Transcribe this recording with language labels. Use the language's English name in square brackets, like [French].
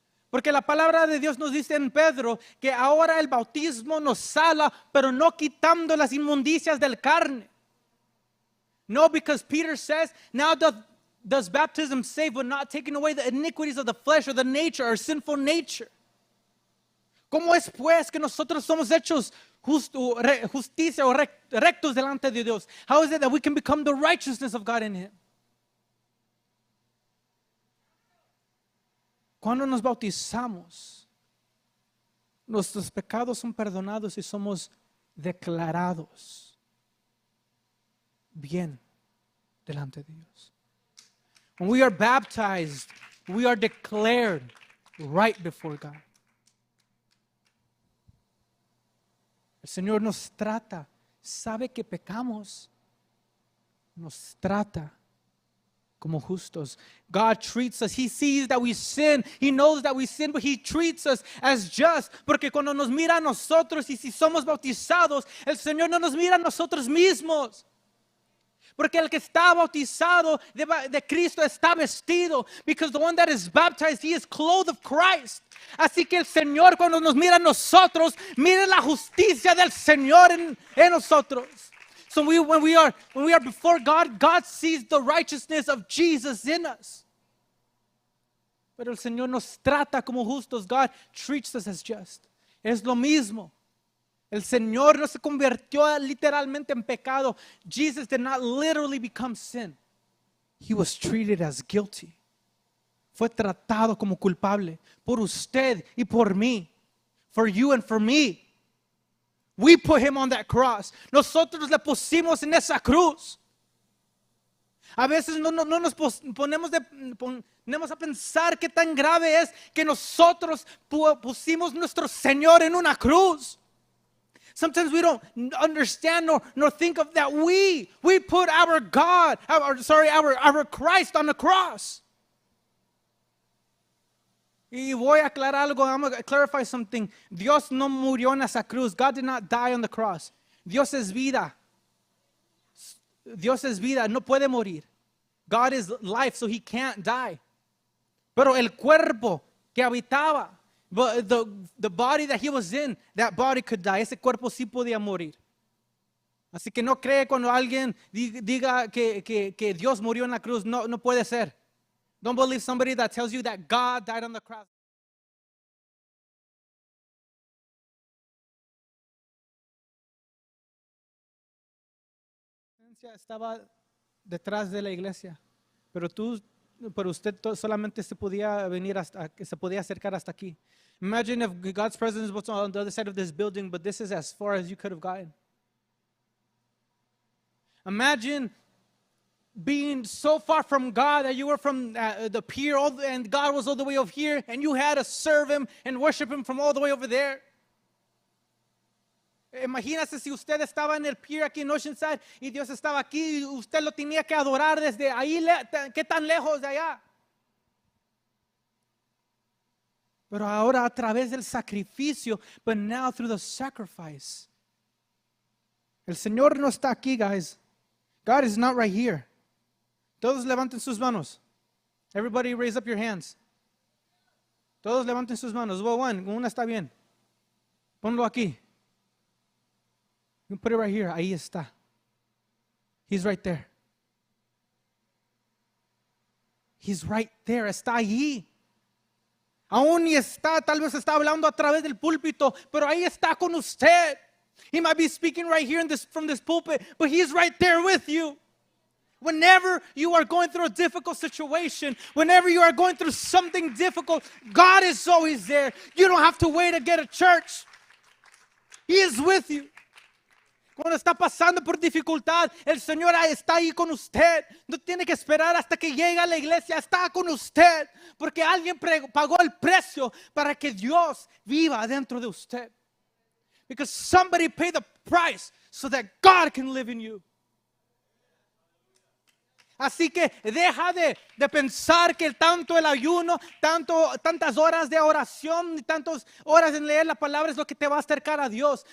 [Spanish] Porque la palabra de Dios nos dice en Pedro que ahora el bautismo nos sala, pero no quitando las inmundicias del carne. [English] No, because Peter says, now does baptism save, but not taking away the iniquities of the flesh or the nature or sinful nature. [Spanish] ¿Cómo es pues que nosotros somos hechos justicia o rectos delante de Dios? [English] How is it that we can become the righteousness of God in him? [Spanish] Cuando nos bautizamos, nuestros pecados son perdonados y somos declarados bien delante de Dios. [English] When we are baptized, we are declared right before God. [Spanish] El Señor nos trata, sabe que pecamos, nos trata como justos. [English] God treats us. He sees that we sin. He knows that we sin, but He treats us as just. [Spanish] Porque cuando nos mira a nosotros y si somos bautizados, el Señor no nos mira a nosotros mismos. Porque el que está bautizado de Cristo está vestido. [English] Because the one that is baptized, he is clothed of Christ. [Spanish] Así que el Señor cuando nos mira a nosotros, mira la justicia del Señor en nosotros. [English] So when we are before God, God sees the righteousness of Jesus in us. [Spanish] Pero el Señor nos trata como justos. [English] God treats us as just. [Spanish] Es lo mismo El Señor no se convirtió literalmente en pecado. [English] Jesus did not literally become sin. He was treated as guilty. [Spanish] Fue tratado como culpable por usted y por mí. [English] For you and for me. We put him on that cross. [Spanish] Nosotros le pusimos en esa cruz. A veces no nos ponemos a pensar qué tan grave es que nosotros pusimos nuestro Señor en una cruz. [English] Sometimes we don't understand nor think of that we put our God, our Christ on the cross. [Spanish] Y voy a aclarar algo. [English] I'm going to clarify something. [Spanish] Dios no murió en esa cruz. [English] God did not die on the cross. [Spanish] Dios es vida. Dios es vida, no puede morir. [English] God is life, so he can't die. [Spanish] Pero el cuerpo que habitaba, [English] the body that he was in, that body could die. [Spanish] Ese cuerpo sí podía morir. Así que no cree cuando alguien diga que Dios murió en la cruz. No puede ser. [English] Don't believe somebody that tells you that God died on the cross. [Spanish] Estaba detrás de la iglesia, pero usted solamente se podía acercar hasta aquí. [English] Imagine if God's presence was on the other side of this building, but this is as far as you could have gotten. Imagine being so far from God that you were from the pier and God was all the way over here and you had to serve him and worship him from all the way over there. [Spanish] Imagínese si usted estaba en el pier aquí en Oceanside y Dios estaba aquí y usted lo tenía que adorar desde ahí, ¿qué tan lejos de allá? Pero ahora a través del sacrificio, [English] but now through the sacrifice. [Spanish] El Señor no está aquí, guys. [English] God is not right here. [Spanish] Todos levanten sus manos. [English] Everybody raise up your hands. [Spanish] Todos levanten sus manos. [English] Well, [Spanish] una está bien. Ponlo aquí. [English] You put it right here. [Spanish] Ahí está. [English] He's right there. He's right there. [Spanish] Está allí. Aún y está, tal vez está hablando a través del púlpito, pero ahí está con usted. [English] He might be speaking right here from this pulpit, but he's right there with you. Whenever you are going through a difficult situation, whenever you are going through something difficult, God is always there. You don't have to wait to get a church. He is with you. [Spanish] Cuando está pasando por dificultad, el Señor está ahí con usted. No tiene que esperar hasta que llegue a la iglesia. Está con usted. Porque alguien pagó el precio para que Dios viva dentro de usted. [English] Because somebody paid the price so that God can live in you. [Spanish] Así que deja de pensar que tanto el ayuno, tantas horas de oración, tantas horas en leer la palabra es lo que te va a acercar a Dios.